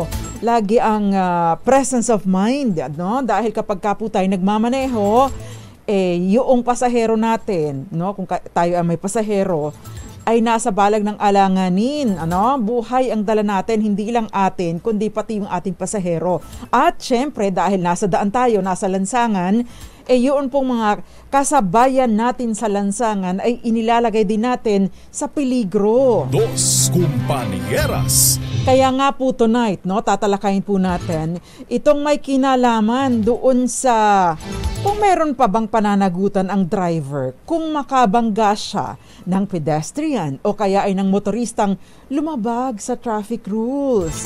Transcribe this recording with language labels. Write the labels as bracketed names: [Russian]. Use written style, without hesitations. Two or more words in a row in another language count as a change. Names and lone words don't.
[Filipino] Lagi ang [English] presence of mind, [Filipino] dahil kapag po tayo nagmamaneho, yung pasahero natin, kung tayo ay may pasahero, ay nasa balag ng alanganin. Buhay ang dala natin, hindi lang atin, kundi pati yung ating pasahero. At syempre, dahil nasa daan tayo, nasa lansangan, yun pong mga kasabayan natin sa lansangan ay inilalagay din natin sa peligro. Dos Compañeras. Kaya nga po tonight, tatalakayin po natin itong may kinalaman doon sa kung meron pa bang pananagutan ang driver kung makabangga siya ng pedestrian o kaya ay ng motoristang lumabag sa [English] traffic rules.